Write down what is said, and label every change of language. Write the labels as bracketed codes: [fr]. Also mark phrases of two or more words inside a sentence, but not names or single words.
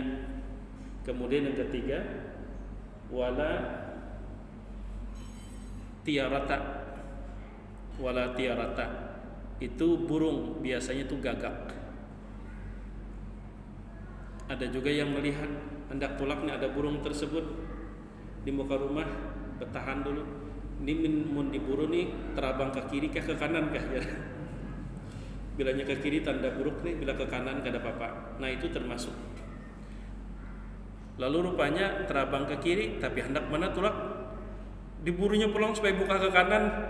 [id] Kemudian yang ketiga, [ar] ولا طيرة [id] itu burung biasanya itu gagak. [bjn] Ada juga yang melihat hendak pulaknya ada burung tersebut di muka rumah, bertahan dulu. Ini mun diburu nih terabang ke kiri kah ke kanan kah ya. Bilanya ke kiri tanda buruk nih, bila ke kanan kada apa-apa. Nah itu termasuk. Lalu rupanya terabang ke kiri tapi hendak mana tulak diburunya pulang supaya buka ke kanan.